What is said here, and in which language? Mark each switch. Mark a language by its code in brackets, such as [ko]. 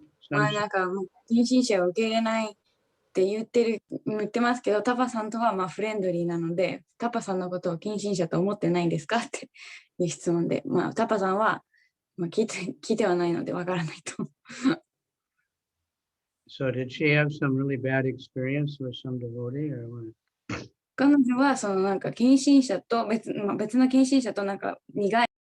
[ja] なんか近親者を受け入れないって言ってますけど、タパさんとはフレンドリーなので、タパさんのことを近親者と思ってないんですかっていう質問で、タパさんは、聞いてはないのでわからないと。 [en] So did she have some really bad experience with some devotee, or what? [ja] 彼女はそのなんか近親者と別の近親者となんか苦い